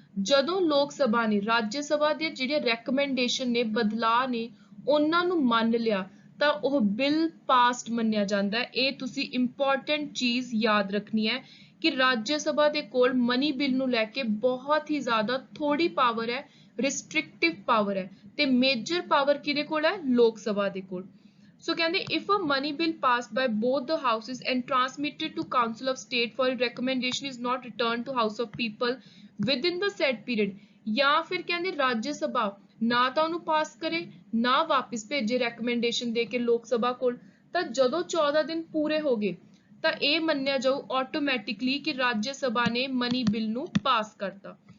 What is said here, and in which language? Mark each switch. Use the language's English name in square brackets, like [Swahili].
[Punjabi] ਜਦੋਂ ਲੋਕ ਸਭਾ ਨੇ ਰਾਜ ਸਭਾ ਦੀਆਂ ਜਿਹੜੀਆਂ ਰეკਮੈਂਡੇਸ਼ਨ ਨੇ, ਬਦਲਾਅ ਨੇ, ਉਹਨਾਂ ਨੂੰ ਮੰਨ ਲਿਆ ਤਾਂ ਉਹ ਬਿੱਲ ਪਾਸਡ ਮੰਨਿਆ ਜਾਂਦਾ ਹੈ। ਇਹ ਤੁਸੀਂ ਇੰਪੋਰਟੈਂਟ ਚੀਜ਼ ਯਾਦ ਰੱਖਣੀ ਹੈ ਕਿ ਰਾਜ ਸਭਾ ਦੇ ਕੋਲ ਮਨੀ ਬਿੱਲ ਨੂੰ ਲੈ ਕੇ ਬਹੁਤ ਹੀ ਜ਼ਿਆਦਾ ਥੋੜੀ ਪਾਵਰ ਹੈ, ਰਿਸਟ੍ਰਿਕਟਿਵ ਪਾਵਰ ਹੈ, ਤੇ ਮੇਜਰ ਪਾਵਰ ਕਿਹਦੇ ਕੋਲ ਹੈ, ਲੋਕ ਸਭਾ ਦੇ ਕੋਲ। [English] So ਕਹਿੰਦੇ if a money bill passed by both the houses and transmitted to council of state for recommendation is not returned to house of people within the set period, [Punjabi] ਜਾਂ ਫਿਰ ਕਹਿੰਦੇ ਰਾਜ ਸਭਾ ਨਾ ਤਾਂ ਉਹਨੂੰ ਪਾਸ ਕਰੇ ਨਾ ਵਾਪਿਸ ਭੇਜੇ ਰეკਮੈਂਡੇਸ਼ਨ ਦੇ ਕੇ ਲੋਕ ਸਭਾ ਕੋਲ, ਤਾਂ ਜਦੋਂ 14 ਦਿਨ ਪੂਰੇ ਹੋ ਗਏ ਤਾਂ ਇਹ ਮੰਨਿਆ ਜਾਊ ਆਟੋਮੈਟਿਕਲੀ ਕਿ ਰਾਜ ਸਭਾ ਨੇ ਮਨੀ ਬਿੱਲ ਨੂੰ ਪਾਸ ਕਰਤਾ।